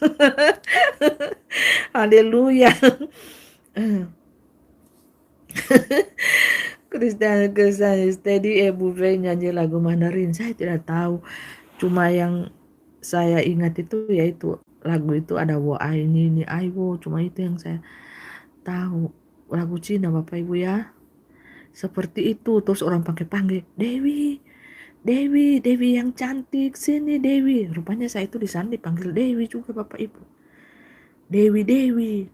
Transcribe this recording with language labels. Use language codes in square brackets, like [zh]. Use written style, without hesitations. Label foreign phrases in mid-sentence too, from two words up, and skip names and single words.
[id] Haleluya. Kristian tadi Ibu Fei nyanyi lagu Mandarin, saya tidak tahu. Cuma yang saya ingat itu yaitu lagu itu ada [zh] 我爱你爱我, [id] cuma itu yang saya tahu. Lagu Cina Bapak Ibu ya. Seperti itu, terus orang panggil Dewi yang cantik, sini Dewi. Rupanya saya itu di sana dipanggil Dewi juga Bapak Ibu.